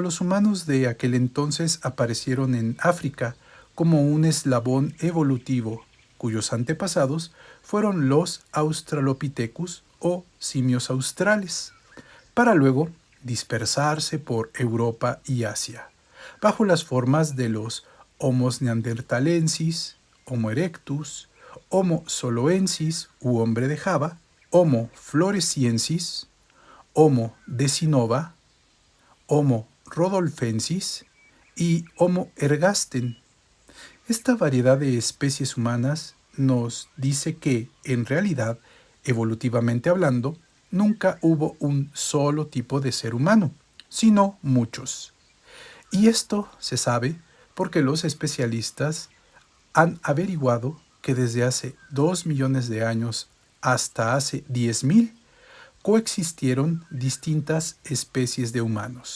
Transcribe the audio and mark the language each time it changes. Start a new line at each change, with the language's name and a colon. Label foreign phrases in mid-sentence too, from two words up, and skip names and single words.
Spanish: los humanos de aquel entonces aparecieron en África como un eslabón evolutivo, cuyos antepasados fueron los Australopithecus o simios australes, para luego dispersarse por Europa y Asia, bajo las formas de los Homo neanderthalensis, Homo erectus, Homo soloensis u hombre de Java, Homo floresiensis, Homo decinova, Homo rhodolfensis y Homo ergasten. Esta variedad de especies humanas nos dice que, en realidad, evolutivamente hablando, nunca hubo un solo tipo de ser humano, sino muchos. Y esto se sabe porque los especialistas han averiguado que desde hace 2 millones de años hasta hace 10.000 coexistieron distintas especies de humanos.